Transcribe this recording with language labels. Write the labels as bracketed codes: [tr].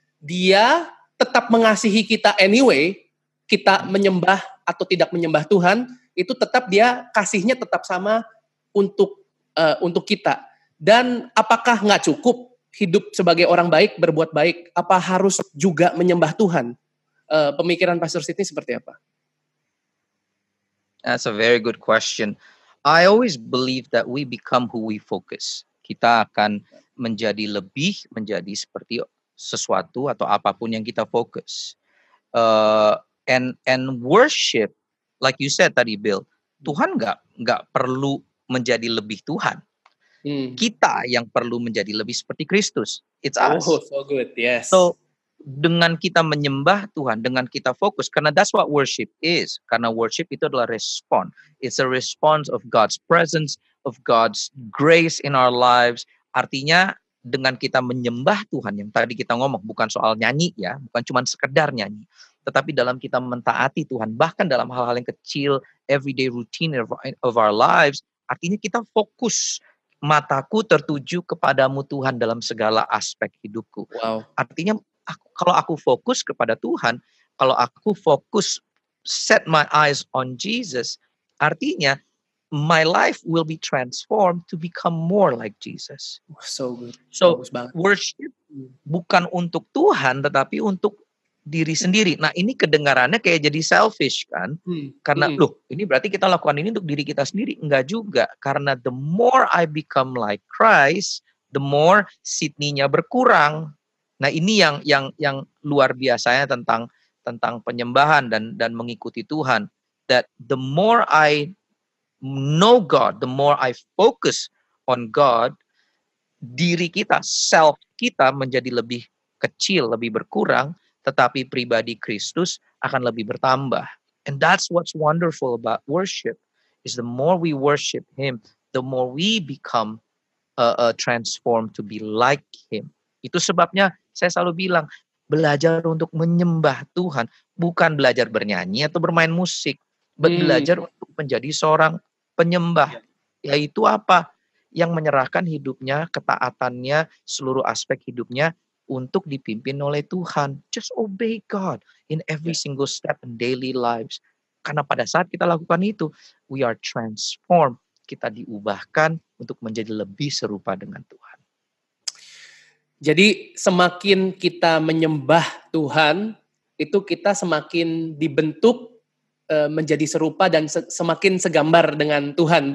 [id] Dia tetap mengasihi kita anyway, kita menyembah atau tidak menyembah Tuhan, itu tetap dia kasihnya tetap sama untuk kita. Dan apakah nggak cukup hidup sebagai orang baik, berbuat baik? Apa harus juga menyembah Tuhan? Pemikiran Pastor Sidney seperti apa? [en] That's a very good question. I always believe that we become who we focus. [id] Kita akan menjadi seperti sesuatu atau apapun yang kita fokus. [en] And worship, like you said [id] tadi Bill, Tuhan nggak perlu menjadi lebih Tuhan. Kita yang perlu menjadi lebih seperti Kristus. [en] It's us. Oh, so good, yes. [id] So, dengan kita menyembah Tuhan, dengan kita fokus, karena [en] that's what worship is. [id] Karena worship itu adalah respon. [en] It's a response of God's presence, of God's grace in our lives. [id] Artinya, dengan kita menyembah Tuhan, yang tadi kita ngomong, bukan soal nyanyi ya, bukan cuma sekedar nyanyi. Tetapi dalam kita mentaati Tuhan, bahkan dalam hal-hal yang kecil, [en] everyday routine of our lives, [id] artinya kita fokus, mataku tertuju kepadamu Tuhan dalam segala aspek hidupku. Wow. Artinya kalau aku fokus kepada Tuhan, kalau aku fokus [en] set my eyes on Jesus, [id] artinya [en] my life will be transformed to become more like Jesus. So good. [id] So worship bukan untuk Tuhan, tetapi untuk diri sendiri. Nah, ini kedengarannya kayak jadi selfish kan? Karena ini berarti kita lakukan ini untuk diri kita sendiri. Enggak juga. [en] Karena the more I become like Christ, the more Sidney-nya berkurang. [id] Nah, ini yang luar biasanya tentang penyembahan dan mengikuti Tuhan. [en] That the more I know God, the more I focus on God, [id] diri kita, self kita menjadi lebih kecil, lebih berkurang, tetapi pribadi Kristus akan lebih bertambah. [en] And that's what's wonderful about worship, is the more we worship Him, the more we become transformed to be like Him. [id] Itu sebabnya saya selalu bilang, belajar untuk menyembah Tuhan, bukan belajar bernyanyi atau bermain musik, but belajar untuk menjadi seorang penyembah. Yaitu apa? Yang menyerahkan hidupnya, ketaatannya, seluruh aspek hidupnya untuk dipimpin oleh Tuhan. [en] Just obey God in every single step in daily lives. [id] Karena pada saat kita lakukan itu, [en] we are transformed. [id] Kita diubahkan untuk menjadi lebih serupa dengan Tuhan. Jadi semakin kita menyembah Tuhan, itu kita semakin dibentuk menjadi serupa dan semakin segambar dengan Tuhan.